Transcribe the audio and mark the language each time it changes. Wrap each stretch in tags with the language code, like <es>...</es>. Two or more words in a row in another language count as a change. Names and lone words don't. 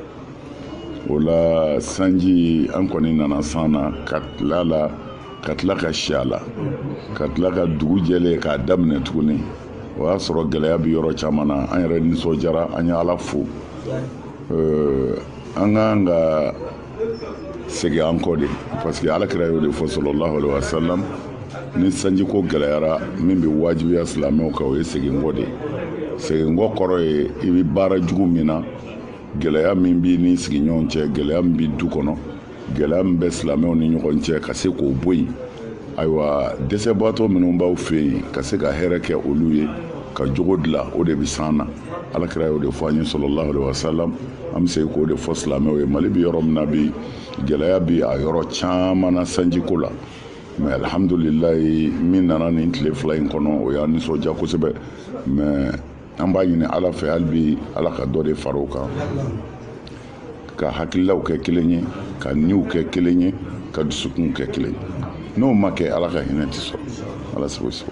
<bm>O la sanji an kɔni nana san na ka tila ka si a la ka tila ka dugu jɛlen k'a daminɛ tuguni o y'a sɔrɔ gɛlɛya bɛ yɔrɔ caman na an yɛrɛ nisɔndiyara an ye ala fo an kan ka segin an kɔ de parce que alakira y'o de fɔ sallallahu</bm> <ar>عليه وسلم</ar> <bm>ni sanji ko gɛlɛyara min bɛ wajibiya silamɛw kan o ye segin kɔ de segin kɔ kɔrɔ ye i bɛ baara jugu min na gɛlɛya min b'i ni sigiɲɔgɔn cɛ gɛlɛya min b'i du kɔnɔ gɛlɛya min bɛ silamɛw ni ɲɔgɔn cɛ ka se k'o bɔ yen ayiwa dɛsɛbaatɔ minnu b'aw fɛ yen ka se ka hɛrɛ kɛ olu ye ka jogo dilan o de bɛ s'an na alakira y'o de fɔ an ye</bm> <ar>صلى الله عليه وسلم</ar> <bm>an bɛ se k'o de fɔ silamɛw ye Mali bɛ yɔrɔ min na bi gɛlɛya bɛ a yɔrɔ caman na sanjiko la mais alhamdulilayi min nana nin tile fila in kɔnɔ o y'an nisɔndiya kosɛbɛ mais an b'a ɲini ala fɛ hali bi ala ka dɔ de fara o kan ka hakililaw kɛ kelen ye ka niw kɛ kelen ye ka dusukun kɛ kelen ye n'o ma kɛ ala ka hinɛ tɛ sɔrɔ ala sago sago.</bm>